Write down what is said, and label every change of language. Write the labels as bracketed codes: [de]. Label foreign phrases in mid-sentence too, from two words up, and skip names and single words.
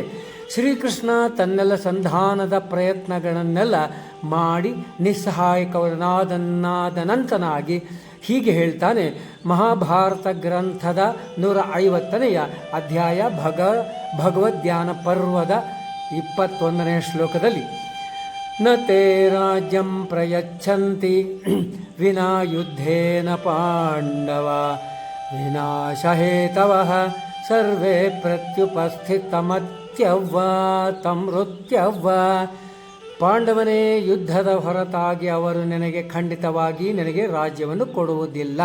[kn] ಶ್ರೀಕೃಷ್ಣ ತನ್ನೆಲ್ಲ ಸಂಧಾನದ ಪ್ರಯತ್ನಗಳನ್ನೆಲ್ಲ ಮಾಡಿ ನಿಸ್ಸಹಾಯಕನಾದನಂತನಾಗಿ ಹೀಗೆ ಹೇಳ್ತಾನೆ. ಮಹಾಭಾರತ ಗ್ರಂಥದ 150ನೇ ಅಧ್ಯಾಯ ಭಗವದ್ಧ್ಯಾನ ಪರ್ವದ 21ನೇ ಶ್ಲೋಕದಲ್ಲಿ, [sa] ನ ತೇ ರಾಜ್ಯಂ ಪ್ರಯಚ್ಛಂತಿ ವಿನಾ ಯುದ್ಧೇನ ಪಾಂಡವ ವಿನಾಶಹೇತವಃ ಸರ್ವೇ ಪ್ರತ್ಯುಪಸ್ಥಿತಮತ್ಯವ್ವ ತಮೃತ್ಯವ್ವ. [kn] ಪಾಂಡವನೇ, ಯುದ್ಧದ ಹೊರತಾಗಿ ಅವರು ನನಗೆ ರಾಜ್ಯವನ್ನು ಕೊಡುವುದಿಲ್ಲ.